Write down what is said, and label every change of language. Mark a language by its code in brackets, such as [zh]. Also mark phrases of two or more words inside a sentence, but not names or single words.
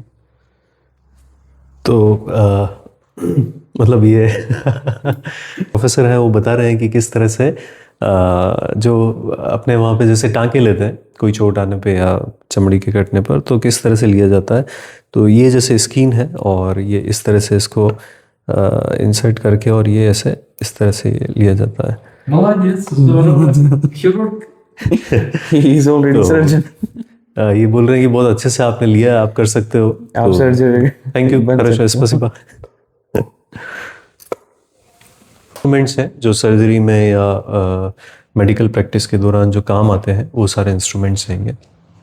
[hi] तो मतलब ये प्रोफेसर हैं वो बता रहे हैं कि किस तरह से जो अपने वहाँ पे जैसे टाँके लेते हैं कोई चोट आने पे या चमड़ी के कटने पर, तो किस तरह से लिया जाता है। तो ये जैसे स्किन है और ये इस तरह से इसको इंसर्ट करके और ये ऐसे इस तरह से लिया जाता है। [ru] Молодец, здорово. Хирург. [en] He is already [hi] तो [en] surgeon. [hi] ये बोल रहे हैं कि बहुत अच्छे से आपने लिया है, आप कर सकते हो। आप सर्जन [en] thank you, [hi] बन सकते हो। [ru] स्पasiba। [hi] इंस्ट्रूमेंट्स हैं जो सर्जरी में या [en] medical practice [hi] के दौरान जो काम आते हैं, वो सारे इंस्ट्रूमेंट्स हैं ये।